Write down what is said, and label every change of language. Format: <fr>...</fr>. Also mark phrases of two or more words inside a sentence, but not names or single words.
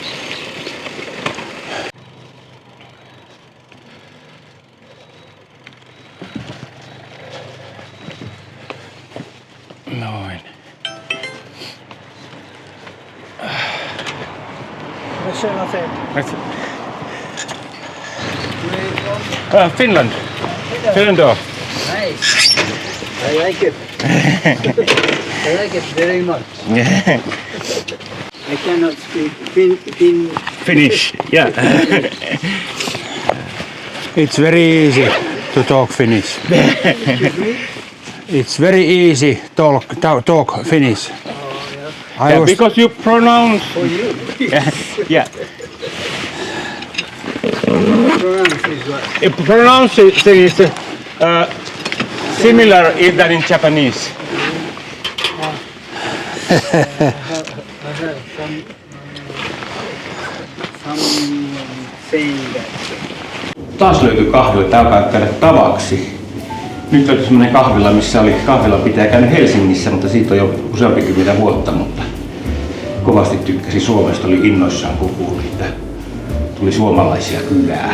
<fi>Noin.</fi> <en>Finland. Finland. Nice. I like it. I like it very much. I cannot speak Finnish. Yeah. It's very easy to talk Finnish. It's very easy talk Finnish. Yeah, because you pronounce. For you. Yeah. Pronounce is what? Pronunciation is similar than in Japanese.</en> <fi>Taas löytyi kahvila, tää alkaa käydä tavaksi. Nyt on semmonen kahvila, missä oli kahvila pitää käydä Helsingissä, mutta siitä on jo useampi 10 vuotta, mutta kovasti tykkäsi Suomesta, oli innoissaan kun kuuli, että tuli suomalaisia kylään.</fi>